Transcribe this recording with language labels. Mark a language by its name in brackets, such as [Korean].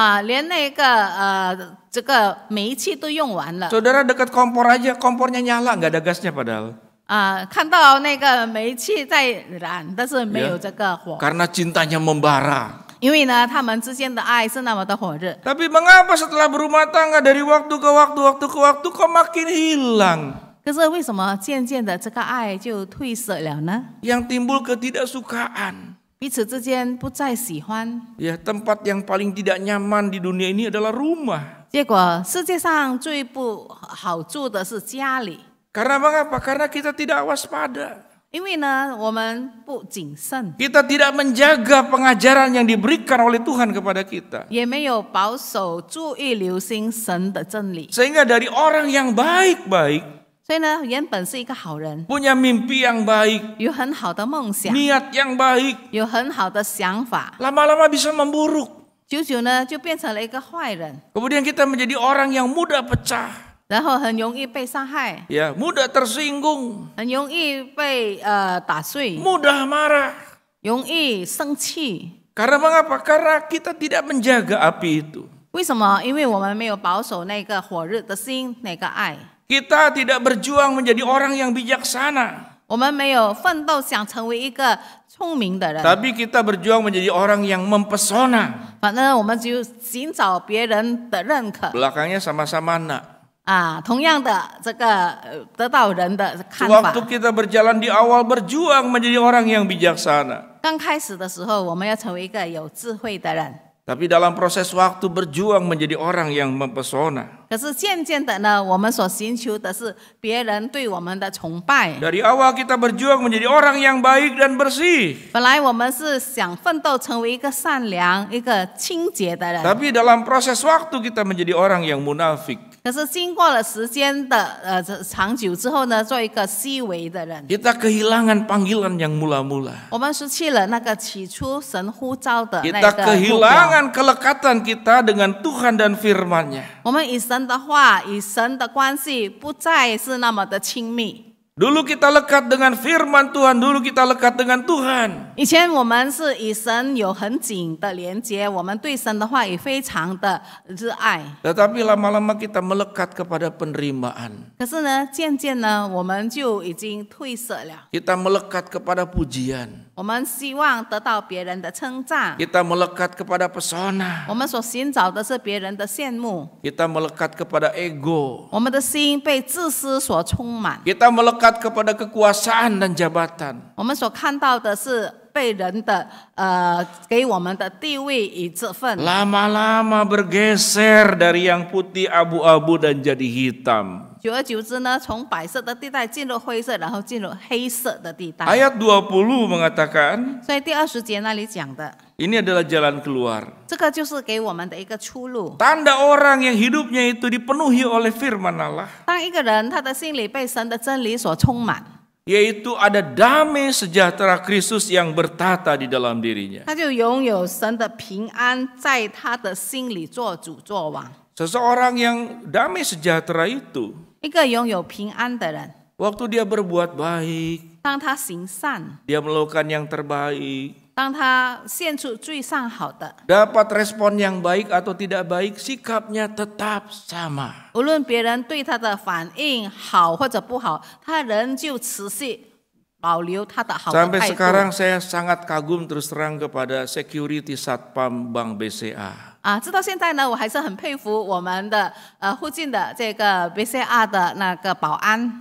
[Chinese] 连那个这个煤气都用完了。 [Indonesian] Saudara dekat kompor aja, kompornya nyala, nggak ada gasnya padahal. [Chinese] 看到那个煤气在燃，但是没有这个火。 [Indonesian] Karena cintanya membara. [Chinese] 因为呢，他们之间的爱是那么的火热。 [Indonesian] Tapi mengapa setelah berumah tangga dari waktu ke waktu kok makin hilang? [Chinese] 可是为什么渐渐的这个爱就褪色了呢？ [Indonesian] Yang timbul ketidaksukaan. [Chinese] 彼此之间不再喜欢。 [Indonesian] Ya, tempat yang paling tidak nyaman di dunia ini adalah rumah. [Chinese] 结果世界上最不好住的是家里。 [Indonesian] Karena mengapa? Karena kita tidak waspada. [Chinese] 因为呢，我们不谨慎， [Indonesian] Kita tidak menjaga pengajaran yang diberikan oleh Tuhan kepada kita. [Chinese] 也没有保守、注意、留心神的真理。 [Indonesian] Sehingga dari orang yang baik-baik, [Chinese] 所以呢，原本是一个好人， [Indonesian] punya mimpi yang baik, [Chinese] 有很好的梦想， [Indonesian] niat yang baik, [Chinese] 有很好的想法， [Indonesian] lama-lama bisa memburuk. [Chinese] 久久呢就变成了一个坏人， [Indonesian] Kemudian kita menjadi orang yang mudah pecah, [Chinese] 然后很容易被伤害， [Indonesian] ya, mudah tersinggung, [Chinese] 很容易被打碎， [Indonesian] mudah marah. [Chinese] 容易生气。 [Indonesian] Karena mengapa? Karena kita tidak menjaga api itu. [Chinese] 为什么？因为我们没有保守那个火热的心，那个爱。 [Indonesian] Kita tidak berjuang menjadi orang yang bijaksana. [Chinese] 我们没有奋斗想成为一个聪明的人， [Indonesian] Tapi kita berjuang menjadi orang yang mempesona. [Chinese] 反正我们只有寻找别人的认可， [Indonesian] Belakangnya sama-sama nak. [Chinese] 同样的这个得到人的看法。 [Indonesian] Waktu kita berjalan di awal berjuang menjadi orang yang bijaksana. [Chinese] 刚开始的时候，我们要成为一个有智慧的人。 [Indonesian] Tapi dalam proses waktu berjuang menjadi orang yang mempesona. [Chinese] 可是渐渐的呢，我们所寻求的是别人对我们的崇拜。 [Indonesian] Dari awal kita berjuang menjadi orang yang baik dan bersih. [Chinese] 本来我们是想奋斗成为一个善良、一个清洁的人。 [Indonesian] Tapi dalam proses waktu kita menjadi orang yang munafik. [Chinese] 可是经过了时间的长久之后呢，做一个虚伪的人， [Indonesian] Kita kehilangan panggilan yang mula-mula. [Chinese] 我们失去了那个起初神呼召的那 [Indonesian] Kita [Chinese] 个目标。 [Indonesian] kehilangan kelekatan kita dengan Tuhan dan firman-Nya. [Chinese] 我们与神的话、与神的关系不再是那么的亲密。 [Indonesian] Dulu kita lekat dengan firman Tuhan, dulu kita lekat dengan Tuhan. [Chinese] 以前我们是与神有很紧的连接，我们对神的话也非常的热爱。 [Indonesian] Tetapi lama-lama kita melekat kepada penerimaan. [Chinese] 可是呢，渐渐呢，我们就已经褪色了。 [Indonesian] Kita melekat kepada pujian. [Chinese] 我们希望得到别人的称赞， [Indonesian] Kita melekat kepada pesona. [Chinese] 我们所寻找的是别人的羡慕， [Indonesian] Kita melekat kepada ego. [Chinese] 我们的心被自私所充满， [Indonesian] Kita melekat kepada kekuasaan dan jabatan. [Chinese] 我们所看到的是被人的给我们的地位与这份。 [Indonesian] Lama-lama bergeser dari yang putih abu-abu dan jadi hitam. [Chinese] 久而久之呢，从白色的地带进入灰色，然后进入黑色的地带。 [Indonesian] Ayat 20 mengatakan, [Chinese] 所以第20节那里讲的， [Indonesian] ini adalah jalan keluar. [Chinese] 这个就是给我们的一个出路。 [Indonesian] Tanda orang yang hidupnya itu dipenuhi oleh firman Allah, [Chinese] 当一个人他的心里被神的真理所充满， [Indonesian] yaitu ada damai sejahtera Kristus yang bertata di dalam dirinya. [Chinese] 他就拥有神的平安在他的心里做主做王。 [Indonesian] Seseorang yang damai sejahtera itu, [Chinese] 一个拥有平安的人， [Indonesian] waktu dia berbuat baik, [Chinese] 当他行善， [Indonesian] dia melakukan yang terbaik, [Chinese] 当他献出最上好的， [Indonesian] dapat respon yang baik atau tidak baik, sikapnya tetap sama. [Chinese] 无论别人对他的反应好或者不好，他仍旧持续保留他的好的 [Indonesian] Sampai [Chinese] 态 [Indonesian] sekarang [Chinese] 度。 [Indonesian] saya sangat kagum terus terang kepada security Satpam Bank BCA. [Chinese] 直到现在呢，我还是很佩服我们的附近的这个 BCA 的那个保安。